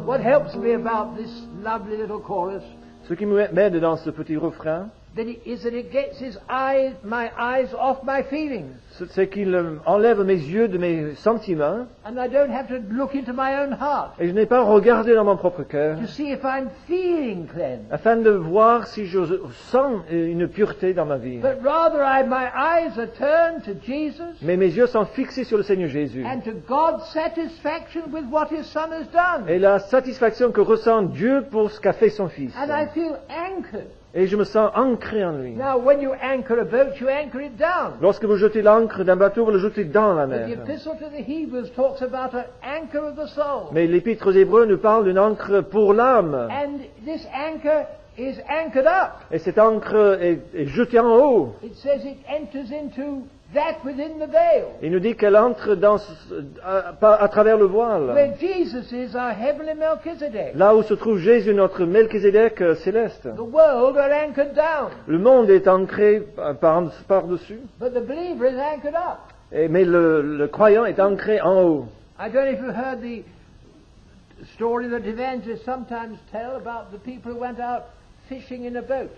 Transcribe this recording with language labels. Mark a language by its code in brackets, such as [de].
[en] What helps me about this lovely little chorus [fr] Ce qui m'aide dans ce petit refrain, [en] is that it gets my eyes off my feelings. [fr] c'est qu'il enlève mes yeux de mes sentiments [en] And I don't have to look into my own heart [fr] et je n'ai pas regardé dans mon propre cœur [en] to see if I'm feeling cleansed. [fr] afin de voir si je sens une pureté dans ma vie. [en] But rather my eyes are turned to Jesus [fr] Mais mes yeux sont fixés sur le Seigneur Jésus [en] and to God's satisfaction with what His Son has done. [fr] et la satisfaction que ressent Dieu pour ce qu'a fait son Fils. [en] And I feel anchored. [fr] Et je me sens ancré en lui. [en] Now, when you anchor a boat, you anchor it down. [fr] Lorsque vous jetez l'ancre d'un bateau, vous le jetez dans la [en] But the [fr] mer. [en] Epistle to the Hebrews talks about an anchor of the soul. [fr] Mais l'Épître aux Hébreux nous parle d'une ancre pour l'âme. [en] And this anchor is anchored up. [fr] Et cette ancre est jetée en haut. [en] It says it enters into that within the veil. [fr] Il nous dit qu'elle entre à travers le voile. [en] Where Jesus is our heavenly Melchizedek. [fr] Là où se trouve Jésus, notre Melchizedek céleste. [en] The world are anchored down, [fr] Le monde est ancré par-dessus. [en] but the believer is anchored up. [fr] Mais le croyant est ancré en haut. [en] I don't know if you've heard the story that evangelists sometimes tell about the people who went out fishing in a boat.